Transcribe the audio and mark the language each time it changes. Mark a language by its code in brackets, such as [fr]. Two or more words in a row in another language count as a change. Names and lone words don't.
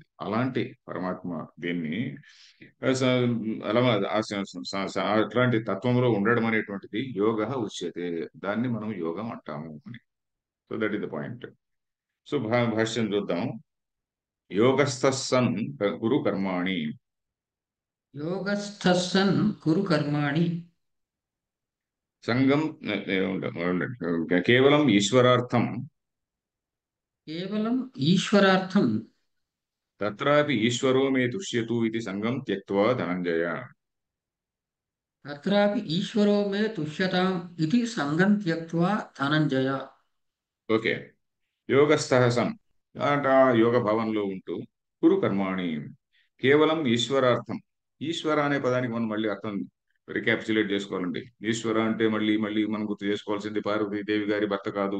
[te] అలాంటి పరమాత్మ దీన్ని ఆ స- అలా అట్లాంటి తత్వంలో ఉండడం అనేటువంటిది [sa] యోగ ఉచ్యతే. [te] దాన్ని మనం యోగం అంటాము అని. [en] so that is the point. [te] సో భాష్యం చూద్దాం. [sa] యోగస్థ సన్ గురు కర్మాణి योगस्थः सन् कुरु कर्माणि సంగం కేవలం ఈశ్వరార్థం केवलम् ईश्वरार्थं తత్రాపి ఈశ్వరో మే తుష్యతు ఇది సంగం త్యక్త్వా ధనంజయ. तत्रापि ईश्वरो मे तुष्यताम् इति सङ्गं त्यक्त्वा धनञ्जय. [te] ఓకే. [sa] యోగస్థ సన్ [te] అంటే ఆ యోగ భావంలో ఉంటూ [sa] కురు కర్మాణి కేవలం ఈశ్వరార్థం. [te] ఈశ్వర అనే పదానికి మనం మళ్ళీ అర్థం రికాప్చులేట్ చేసుకోవాలండి. ఈశ్వర అంటే మళ్ళీ మళ్ళీ మనం గుర్తు చేసుకోవాల్సింది పార్వతీదేవి గారి భర్త కాదు.